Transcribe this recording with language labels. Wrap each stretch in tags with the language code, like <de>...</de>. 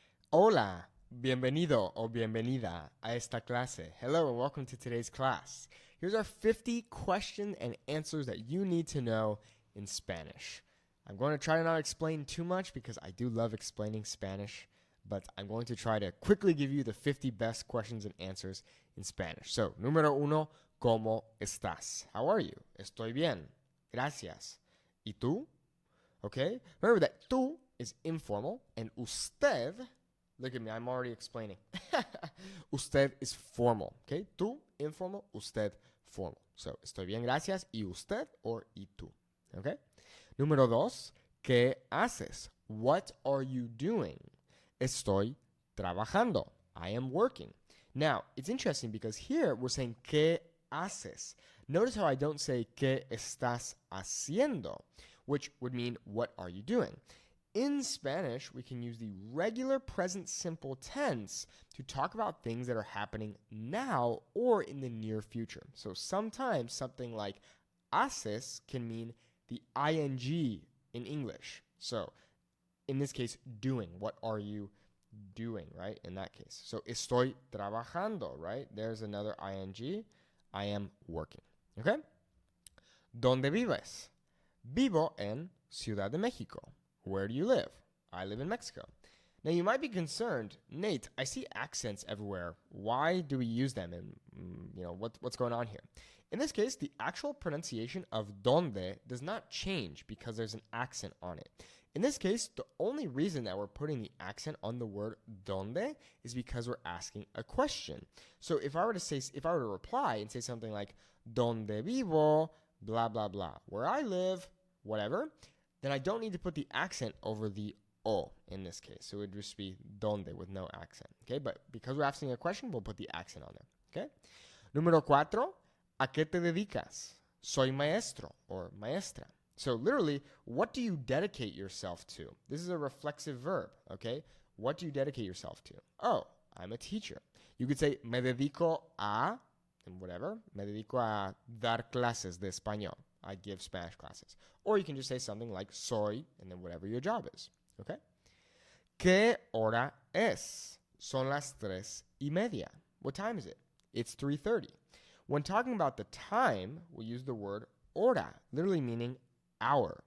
<es>Hola, bienvenido o bienvenida a esta clase.</es> <en>Hello and welcome to today's class. Here's our 50 questions and answers that you need to know in Spanish. I'm going to try to not explain too much because I do love explaining Spanish, but I'm going to try to quickly give you the 50 best questions and answers in Spanish.</en> <es>So, número uno, ¿cómo estás?</es> <en>How are you?</en> <es>Estoy bien. Gracias. ¿Y tú?</es> <en>Okay? Remember that tú is informal and usted, look at me, I'm already explaining. Usted is formal, okay? Tú, informal, usted, formal.</en> <es>So, estoy bien, gracias, y usted or y tú, okay? Número dos, ¿qué haces?</es> <en>What are you doing?</en> <es>Estoy trabajando.</es> <en>I am working. Now, it's interesting because here we're saying</en> <es>¿qué haces?</es> <en>Notice how I don't say</en> <es>¿qué estás haciendo?</es> <en>Which would mean what are you doing? In Spanish, we can use the regular present simple tense to talk about things that are happening now or in the near future. So sometimes something like haces can mean the ing in English. So in this case, doing. What are you doing, right? In that case.</en> <es>So estoy trabajando, right?</es> <en>There's another ing. I am working. Okay?</en> <es>¿Dónde vives? Vivo en Ciudad de México.</es> <en>Where do you live? I live in Mexico. Now you might be concerned, Nate, I see accents everywhere. Why do we use them? And what's going on here? In this case, the actual pronunciation of donde does not change because there's an accent on it. In this case, the only reason that we're putting the accent on the word donde is because we're asking a question. So if I were to reply and say something like</en> <es>donde vivo,</es> <en>blah blah blah, where I live, whatever, then I don't need to put the accent over the o in this case. So it would just be donde with no accent. Okay, but because we're asking a question, we'll put the accent on there. Okay.</en> <es>Número cuatro, ¿a qué te dedicas? Soy maestro or maestra.</es> <en>So literally, what do you dedicate yourself to? This is a reflexive verb. Okay. What do you dedicate yourself to? Oh, I'm a teacher. You could say</en> <es>me dedico a,</es> <en>and whatever.</en> <es>Me dedico a dar clases de español.</es> <en>I give Spanish classes. Or you can just say something like soy and then whatever your job is. Okay?</en> <es>¿Qué hora es? Son las 3:30.</es> <en>What time is it? It's 3:30. When talking about the time, we use the word hora, literally meaning hour.</en>